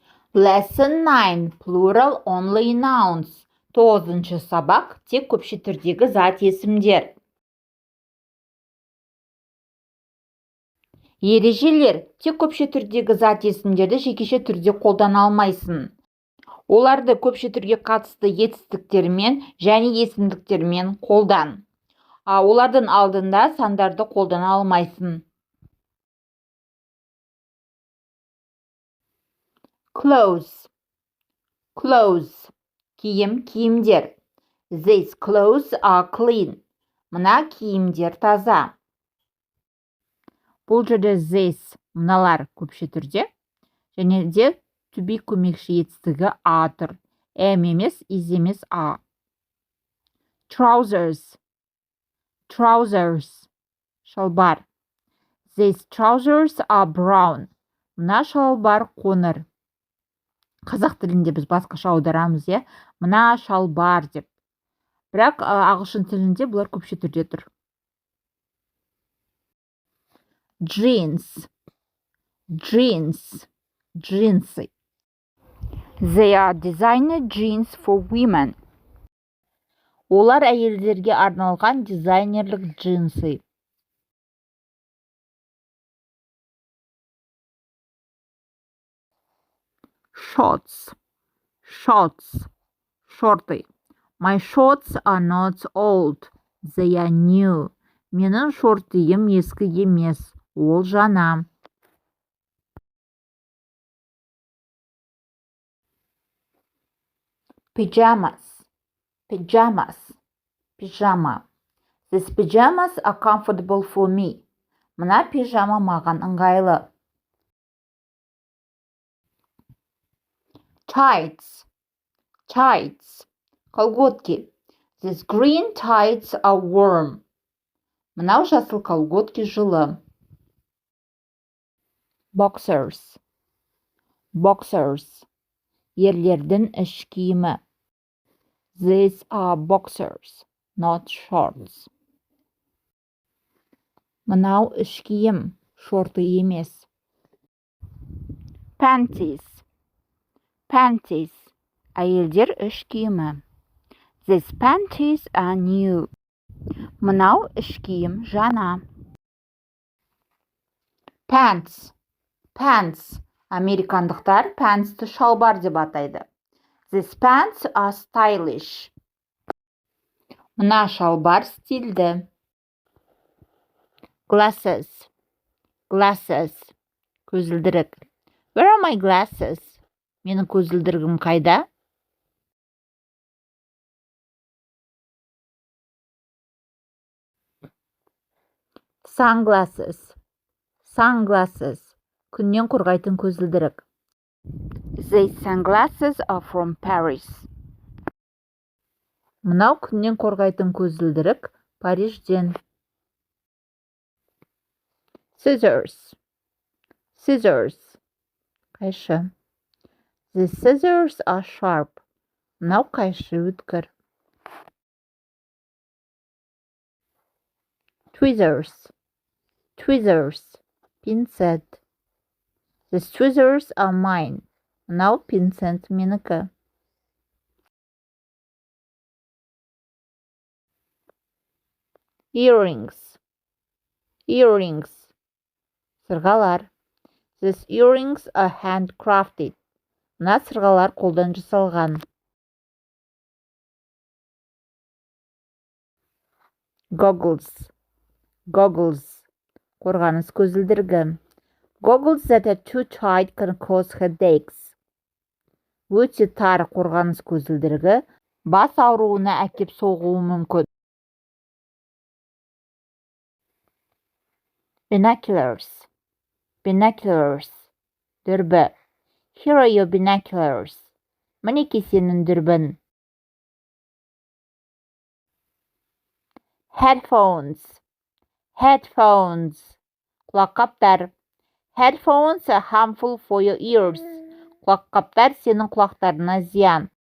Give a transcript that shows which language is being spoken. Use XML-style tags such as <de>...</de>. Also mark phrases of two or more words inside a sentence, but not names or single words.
<en>Lesson 9. Plural-only nouns.</en> <kk>9-шы сабақ. Тек көпше түрдегі зат есімдер. Ережелер. Тек көпше түрдегі зат есімдерді жекеше түрде қолдана алмайсың. Оларды көпше түрге қатысты етістіктермен және есімдіктермен қолдан. Олардың алдында сандарды қолдана алмайсың.</kk> <en>Clothes.</en> <kk>Clothes. Киім, киімдер.</kk> <en>These clothes are clean.</en> <kk>Мына киімдер таза. Бұл жерде this, мыналар көпше түрде. Және де</kk> <en>to be</en> <kk>көмекші етістігі а тұр. Емес, is емес а. Trousers. Trousers. Шалбар.</kk> <en>These trousers are brown.</en> <kk>Мына шалбар қоңыр. Қазақ тілінде біз басқаша аударамыз, мына шалбар деп. Бірақ ағылшын тілінде бұлар көпше түрде тұр.</kk> <en>Jeans.</en> <kk>Jeans. Джинсы.</kk> <en>They are designer jeans for women.</en> <kk>Олар әйелдерге арналған дизайнерлік джинсы.</kk> <en>Shorts.</en> <kk>Shorts. Шорты.</kk> <en>My shorts are not old. They are new.</en> <kk>Менің шортыйым ескі емес. Ол жаңа.</kk> <en>Pajamas.</en> <kk>Pajamas. Пижама.</kk> <en>These pajamas are comfortable for me.</en> <kk>Мына пижама маған ыңғайлы.</kk> <en>Tights.</en> <kk>Tights. Колготки.</kk> <en>These green tights are warm.</en> <kk>Мынау жасыл колготки жылы.</kk> <en>Boxers. Boxers.</en> <kk>Ерлердің іш киімі.</kk> <en>These are boxers, not shorts.</en> <kk>Мынау іш киім, шорты емес.</kk> <en>Panties. Panties.</en> <kk>Әйелдер іш киімі.</kk> <en>These panties are new.</en> <kk>Мынау іш киім жаңа.</kk> <en>Pants. Pants.</en> <kk>Американдықтар пэнтсті шалбар деп атайды.</kk> <en>These pants are stylish.</en> <kk>Мына шалбар стильді.</kk> <en>Glasses. Glasses.</en> <kk>Көзілдірік.</kk> <en>Where are my glasses?</en> <kk>Менің көзілдірігім қайда?</kk> <en>Sunglasses. Sunglasses.</en> <kk>Күннен қорғайтын көзілдірік.</kk> <en>These sunglasses are from Paris.</en> <kk>Мынау күннен қорғайтын көзілдірік Парижден.</kk> <en>Scissors.</en> <kk>Scissors. Қайшы.</kk> <en>These scissors are sharp.</en> <kk>Мынау қайшы өткір.</kk> <en>Tweezers.</en> <kk>Tweezers. Пинцет.</kk> <en>These tweezers are mine.</en> <kk>Мынау пинцет менікі.</kk> <en>Earrings.</en> <kk>Earrings. Сырғалар.</kk> <en>These earrings are handcrafted.</en> <kk>Мына сырғалар қолдан жасалған.</kk> <en>Goggles.</en> <kk>Goggles. Қорғаныс көзілдірігі.</kk> <en>Goggles that are too tight can cause headaches.</en> <kk>Өте тар қорғаныс көзілдірігі бас ауруына әкеп соғуы мүмкін.</kk> <en>Binoculars.</en> <kk>Binoculars. Дүрбі.</kk> <en>Here are your binoculars.</en> <kk>Мінеки сенің дүрбін.</kk> <en>Headphones.</en> <kk>Headphones. Құлаққаптар.</kk> <en>Headphones are harmful for your ears.</en> <kk>Құлаққаптар сенің құлақтарына зиян.</kk>